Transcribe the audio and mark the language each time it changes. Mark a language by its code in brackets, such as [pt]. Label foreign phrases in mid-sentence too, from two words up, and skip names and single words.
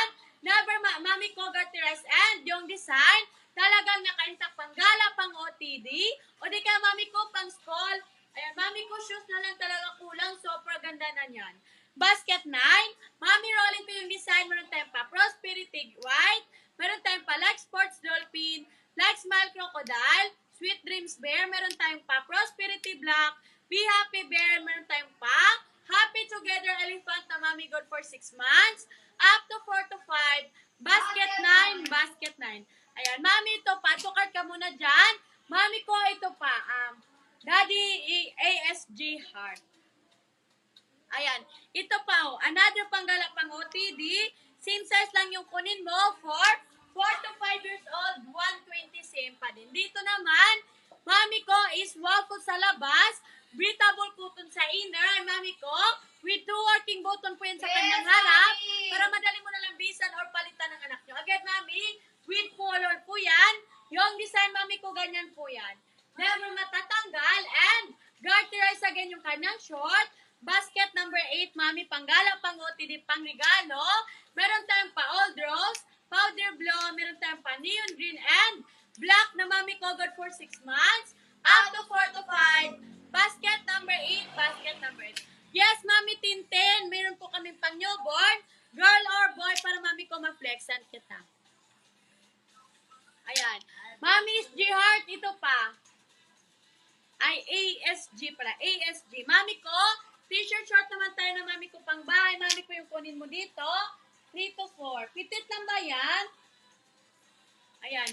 [tl] Never, mami ko garterized. And yung design, talagang naka-intact pang gala, pang OTD. O di kaya mami ko pang school. Ayan, mami ko shoes na lang talaga kulang. Super ganda na yan. Basket 9. Mami, rolling ko yung design. Meron tayong pa Prosperity White. Meron tayong pa Like Sports Dolphin. Like Smile Crocodile. Sweet Dreams Bear. Meron tayong pa Prosperity Black. Be Happy Bear. Meron tayong pa Happy Together Elephant na mami [en] good for 6 months. Up to 4 to 5. Basket 9. Basket 9. [tl] Ayan, mami, ito pa. Tukart ka muna dyan. Mami ko, ito pa. Daddy ASG Heart. Ayan. Ito pa, oh. Another panggala pang OTD. [en] Same size [tl] lang yung kunin mo [en] for 4 to 5 years old. [tl] 120 same pa din. Dito naman, mami ko is waffle sa labas. [en] Breathable cotton [tl] sa inner. Ay, mami ko, button po yan sa kanyang harap para madali mo na lang bisan or palitan ng anak nyo. Again, mami, with color po yan. Yung design, mami ko, ganyan po yan. Never matatanggal and garterize again yung kanyang short. [en] Basket number 8, [tl] mami, panggala, pang-OTD, pang-regalo. Meron tayong pa- [en] old rose, powder blue, [tl] meron tayong pa- [en] neon green and black [tl] na mami [en] covered for 6 months. Up to 4 to 5. Basket number 8, basket number 8. [tl] Yes, mami, Tintin, meron po kami pang-newborn, [en] girl or boy, [tl] para mami ko ma-flexan kita. Ayan. Mami's G-Heart, ito pa. Ay, ASG pala. ASG. Mami ko, [en] t-shirt short [tl] naman tayo na mami ko pang bahay. Mami ko yung kunin mo dito. 3 to 4. Pitit lang ba yan? Ayan.